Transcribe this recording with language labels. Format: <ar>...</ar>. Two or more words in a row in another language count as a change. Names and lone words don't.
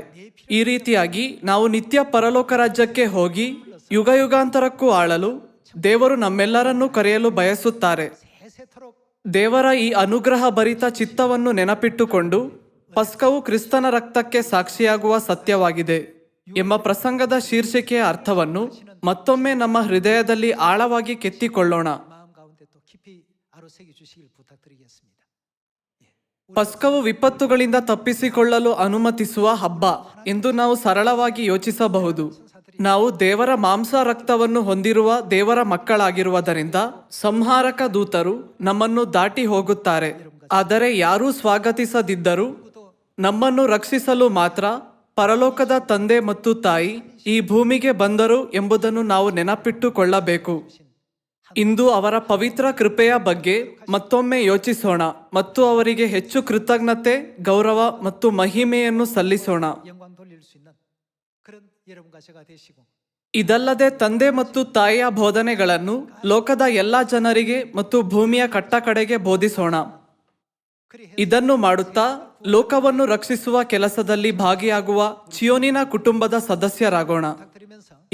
<kn>ಈ ರೀತಿಯಾಗಿ ನಾವು ನಿತ್ಯ ಪರಲೋಕ ರಾಜ್ಯಕ್ಕೆ ಹೋಗಿ ಯುಗ ಯುಗಾಂತರಕ್ಕೂ ಆಳಲು ದೇವರು ನಮ್ಮೆಲ್ಲರನ್ನೂ ಕರೆಯಲು ಬಯಸುತ್ತಾರೆ.</kn> <ko>세세토록</ko> <kn>ದೇವರ ಈ ಅನುಗ್ರಹ ಭರಿತ ಚಿತ್ತವನ್ನು ನೆನಪಿಟ್ಟುಕೊಂಡು ಪಸ್ಕವು ಕ್ರಿಸ್ತನ ರಕ್ತಕ್ಕೆ ಸಾಕ್ಷಿಯಾಗುವ ಸತ್ಯವಾಗಿದೆ ಎಂಬ ಪ್ರಸಂಗದ ಶೀರ್ಷಿಕೆಯ ಅರ್ಥವನ್ನು ಮತ್ತೊಮ್ಮೆ ನಮ್ಮ ಹೃದಯದಲ್ಲಿ ಆಳವಾಗಿ ಕೆತ್ತಿಕೊಳ್ಳೋಣ.</kn> <ko>마음 가운데 또 깊이 아로새겨 주시길 부탁드리겠습니다.</ko> <kn>ಪಸ್ಕವು ವಿಪತ್ತುಗಳಿಂದ ತಪ್ಪಿಸಿಕೊಳ್ಳಲು ಅನುಮತಿಸುವ ಹಬ್ಬ ಎಂದು ನಾವು ಸರಳವಾಗಿ ಯೋಚಿಸಬಹುದು. ನಾವು ದೇವರ ಮಾಂಸ ರಕ್ತವನ್ನು ಹೊಂದಿರುವ ದೇವರ ಮಕ್ಕಳಾಗಿರುವುದರಿಂದ ಸಂಹಾರಕ ದೂತರು ನಮ್ಮನ್ನು ದಾಟಿ ಹೋಗುತ್ತಾರೆ. ಆದರೆ ಯಾರೂ ಸ್ವಾಗತಿಸದಿದ್ದರೂ ನಮ್ಮನ್ನು ರಕ್ಷಿಸಲು ಮಾತ್ರ ಪರಲೋಕದ ತಂದೆ ಮತ್ತು ತಾಯಿ ಈ ಭೂಮಿಗೆ ಬಂದರು ಎಂಬುದನ್ನು ನಾವು ನೆನಪಿಟ್ಟುಕೊಳ್ಳಬೇಕು. ಇಂದು ಅವರ ಪವಿತ್ರ ಕೃಪೆಯ ಬಗ್ಗೆ ಮತ್ತೊಮ್ಮೆ ಯೋಚಿಸೋಣ ಮತ್ತು ಅವರಿಗೆ ಹೆಚ್ಚು ಕೃತಜ್ಞತೆ, ಗೌರವ ಮತ್ತು ಮಹಿಮೆಯನ್ನು ಸಲ್ಲಿಸೋಣ.</kn> <ko>영광 돌릴 수 있는 그런 여러분과 제가 되시고</ko> <kn>ಇದಲ್ಲದೆ ತಂದೆ ಮತ್ತು ತಾಯಿಯ ಬೋಧನೆಗಳನ್ನು ಲೋಕದ ಎಲ್ಲ ಜನರಿಗೆ ಮತ್ತು ಭೂಮಿಯ ಕಟ್ಟಕಡೆಗೆ ಬೋಧಿಸೋಣ. ಇದನ್ನು ಮಾಡುತ್ತಾ ಲೋಕವನ್ನು ರಕ್ಷಿಸುವ ಕೆಲಸದಲ್ಲಿ ಭಾಗಿಯಾಗುವ ಚಿಯೋನಿನ ಕುಟುಂಬದ ಸದಸ್ಯರಾಗೋಣ.</kn> <ko>부탁드리면서</ko>